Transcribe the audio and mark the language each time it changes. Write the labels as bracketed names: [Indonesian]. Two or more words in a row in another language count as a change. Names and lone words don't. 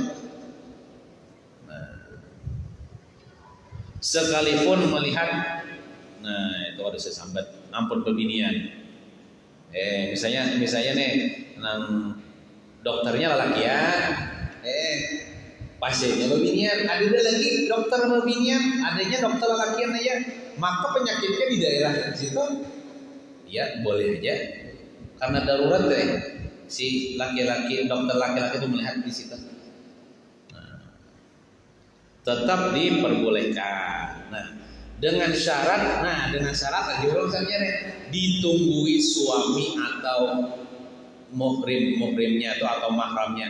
[Indonesian] Nah, sekalipun melihat, nah itu harus sesambat, [Banjar] ampun bebinian. [Indonesian] Misalnya nih, nang dokternya lelakian, pasiennya bebinian, ada lagi dokter bebinian, adanya dokter lelakian aja, maka penyakitnya di daerah situ, ya boleh aja, karena darurat deh. Si laki-laki dokter laki-laki itu melihat di situ, tetap diperbolehkan. Nah, dengan syarat lagi ulang saja nih, ditunggui suami atau muhrimnya atau mahramnya.